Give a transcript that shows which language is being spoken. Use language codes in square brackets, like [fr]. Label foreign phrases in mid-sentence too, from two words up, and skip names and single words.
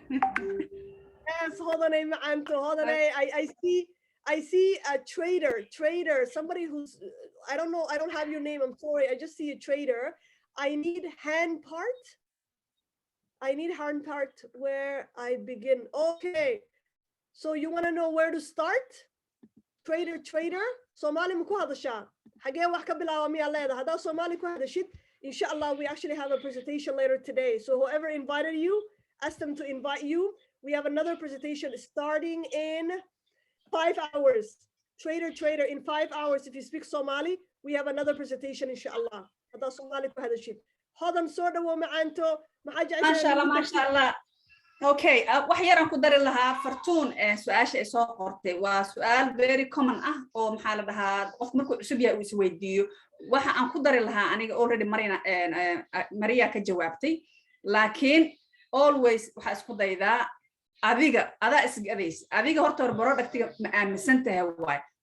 [en] Yes, hold on I see a trader, somebody who's, I don't know, I don't have your name, I'm sorry. I just see a trader. I need hand part where I begin. Okay. So you want to know where to start? Trader. [so] Somali ma ku hadashaa? Xagee wax ka bilaaba miyaa leedahay? Haddaa Somali ku hadashid, [en] inshallah, we actually have a presentation later today. So whoever invited you, ask them to invite you. We have another presentation starting in 5 hours. Trader, in 5 hours, if you speak Somali, we have another presentation, inshallah. [so] Haddaa Somali ku hadashid. Hodan soo dhawo macaanto. MashaAllah. Okay, wax yar aan ku dari lahaa Fartuun su'aasha ay soo qortay waa su'aal [en] very common [so] ah oo maxaa la dhahaa qof markuu cusub yahay uu is weydiiyo. Waxa aan ku dari lahaa aniga already Maria ka jawaabtay, laakiin always waxa isku daydaa adiga isgadays adiga horta productiga ma aaminsan tahay waay